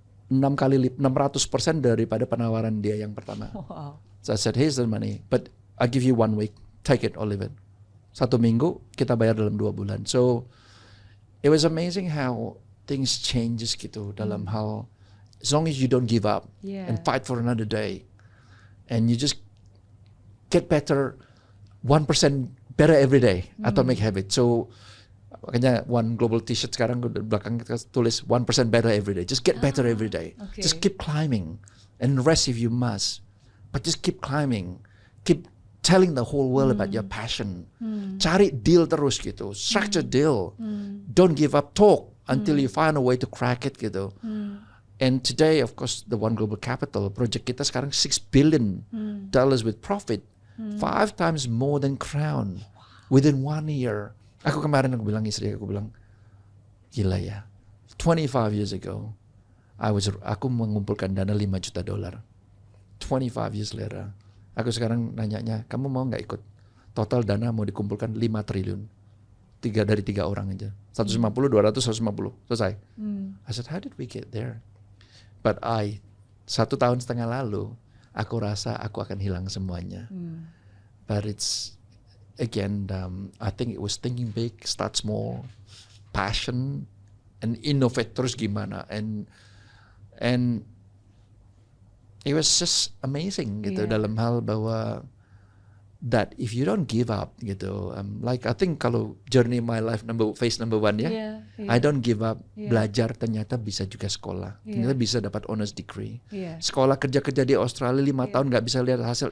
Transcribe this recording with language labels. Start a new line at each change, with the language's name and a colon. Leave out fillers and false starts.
Indonesian: 600% daripada penawaran dia yang pertama.
English: Wow. So I said, here's the money, but I give you 1 week, take it or leave it.
Indonesian: 1 minggu kita bayar dalam 2 bulan.
English: So it was amazing how things changes gitu
Indonesian: dalam hal,
English: as long as you don't give up and fight for another day, and you just get better 1% better every day
Indonesian: atau
English: make habit. So
Indonesian: makanya One Global T-shirt sekarang di belakang kita tulis
English: 1% better every day. Just get better every day. Okay. Just keep climbing and rest if you must, but just keep climbing. Keep telling the whole world about your passion.
Indonesian: Cari deal terus
English: gitu. Structure deal. Don't give up. Talk until you find a way to crack it gitu. And today, of course, the One Global Capital project
Indonesian: kita sekarang
English: $6 billion with profit. 5 times more than Crown within 1 year.
Indonesian: Aku kemarin aku bilang istri aku bilang, gila ya.
English: 25 years ago,
Indonesian: aku mengumpulkan dana $5 juta.
English: 25 years later,
Indonesian: aku sekarang nanyanya, kamu mau nggak ikut? Total dana mau dikumpulkan 5 triliun. 3 orang aja. 150, 200, 150. Selesai.
English: I said, how did we get there? But
Indonesian: 1.5 tahun lalu, aku rasa aku akan hilang semuanya.
English: But it's, again, I think it was thinking big, start small, passion, and innovate
Indonesian: terus gimana.
English: And it was just amazing gitu
Indonesian: dalam hal bahwa
English: that if you don't give up gitu, like I think
Indonesian: kalau
English: journey my life phase number 1 ya, I don't give up.
Indonesian: Belajar ternyata bisa juga sekolah, ternyata bisa dapat honors degree. Sekolah kerja di Australia 5 tahun nggak bisa lihat hasil.